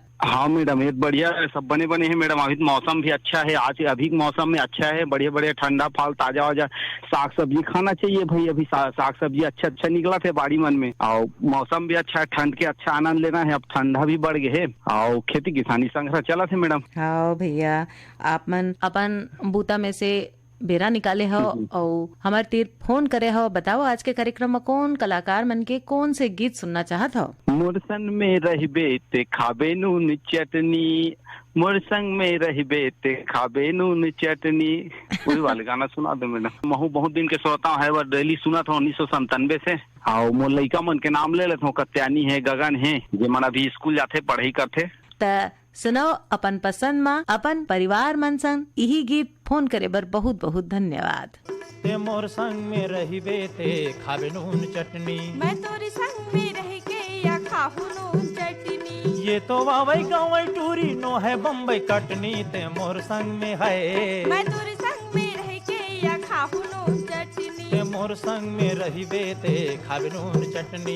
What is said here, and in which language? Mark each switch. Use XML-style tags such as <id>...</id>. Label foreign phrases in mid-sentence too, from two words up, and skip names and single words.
<hne>हाँ मैडम ये बढ़िया है, सब बने बने हैं मैडम। अभी मौसम भी अच्छा है, आज अभी मौसम में अच्छा है, बढ़िया बढ़िया ठंडा फल ताजा वाजा साग सब्जी खाना चाहिए भाई। अभी साग सब्जी अच्छा निकला थे बाड़ी मन में और मौसम भी अच्छा है, ठंड के अच्छा आनंद लेना है। अब ठंडा भी बढ़ गए है और खेती किसानी संग्रह चला थे मैडम। हाँ भैया, आप मन अपन बूता में से बेरा निकाले हो और हमारे तीर फोन करे हो। बताओ आज के कार्यक्रम में कौन कलाकार मन के कौन से गीत सुनना चाहत हो? मोरसन में रहबे ते खाबे नून चटनी, मोर संग में रहबे ते खाबे नून चटनी, वही वाले गाना सुना दो मैडम। महू बहुत दिन के श्रोता है, वो डेली सुना था 1997 से। और मोर लइका मन के नाम ले लेता हूँ, कत्यानी है, गगन है, जे मन अभी स्कूल जाते पढ़ाई करते। त सुनो अपन पसंद मा अपन परिवार मन संग यही गीत फोन करे बर बहुत बहुत धन्यवाद। ते मोर संग में रहिबे ते खाबे नून चटनी, मैं तोरी संग में रह के या खाहू नून चटनी, ये तो वावई गावई टूरी नो है बम्बई कटनी। ते मोर संग में है, मैं तोरी संग में रह के या खाहू नून चटनी, ते मोर संग में रहिबे ते खाबे नून चटनी,</hne>